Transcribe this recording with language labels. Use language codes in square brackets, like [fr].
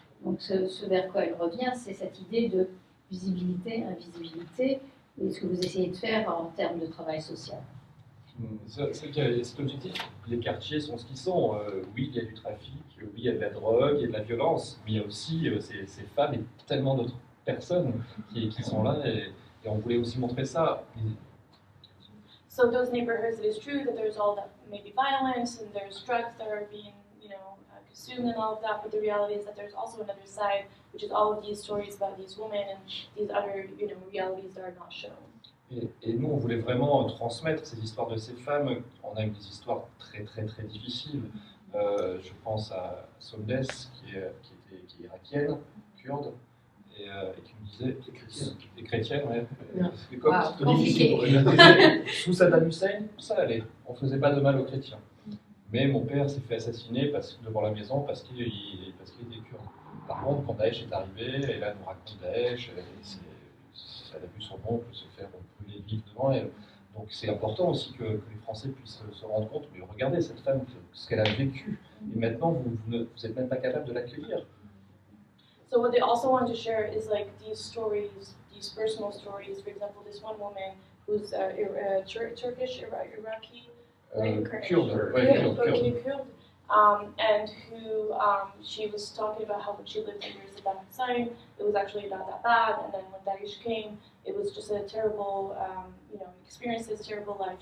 [fr] Donc ce vers quoi elle revient, c'est cette idée de visibilité, invisibilité, et ce que vous essayez de faire en termes de travail social. Cet objectif, les quartiers sont ce qu'ils sont. Oui, il y a du trafic, oui, il y a de la drogue, il y a de la violence, mais il y a aussi ces femmes et tellement d'autres personnes qui sont là, et on voulait aussi montrer ça. [en] So those neighborhoods, it is true that there's all that maybe violence and there's drugs that are being, consumed and all of that, but the reality is that there's also another side, which is all of these stories about these women and these other, realities that are not shown. [fr] Et nous, on voulait vraiment transmettre ces histoires de ces femmes. On a eu des histoires très, très, très difficiles. Je pense à Somnes, qui est irakienne, kurde, et qui me disait... Et chrétienne, ouais. C'est comme c'était difficile pour elle. Sous Saddam Hussein, ça allait. On ne faisait pas de mal aux chrétiens. Mais mon père s'est fait assassiner devant la maison parce qu'il était kurde. Par contre, quand Daesh est arrivé, et là, elle nous raconte Daesh, elle a vu son oncle se faire brûler vif devant elle. Donc c'est important aussi que les Français puissent se rendre compte, mais regardez cette femme, ce qu'elle a vécu, et maintenant vous n'êtes même pas capable de l'accueillir. [en] So what they also want to share is like these stories, these personal stories. For example, this one woman who's Turkish, Iraqi, [fr] Kurde, ouais, kurde. [en] and who she was talking about how when she lived in Jerusalem, it was actually not that bad, and then when Daesh came, it was just a terrible, experience, this terrible life.